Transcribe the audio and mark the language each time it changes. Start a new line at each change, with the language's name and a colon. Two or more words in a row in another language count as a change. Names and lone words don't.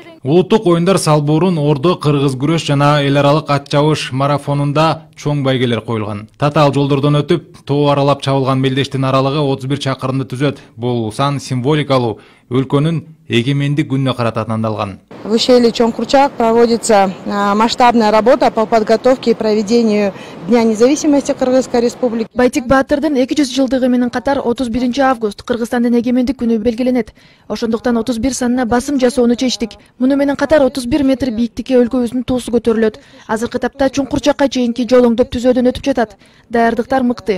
Kyrgyz: Улуттук оюндар салбуурун Ордо кыргыз күрөш жана эл аралык ат чабыш марафонунда чоң байгелер коюлган. Татаал жолдордон өтүп, тоо аралап чабылган мелдештин аралыгы 31 чакырымды түзөт. Бул сан символикалуу өлкөнүн эгемендик күнүнө карата тандалган.
Russian: В ущелье Чоңкурчак проводится масштабная работа по подготовке и проведению Дня независимости Кыргызской республики.
Kyrgyz: Байтик Баатырдын 200 жылдыгы менен катар 31 август Кыргызстандын эгемендик күнү белгиленет. Ошондуктан 31 санына басым жасоону чечтик. Муну менен катар 31 метр бийиктикке өлкөбүздүн туусу көтөрүлөт. Азыркы тапта Чуңкурчакка чейинки жол оңдоп түзөөдөн өтүп жатат. Даярдыктар мыкты.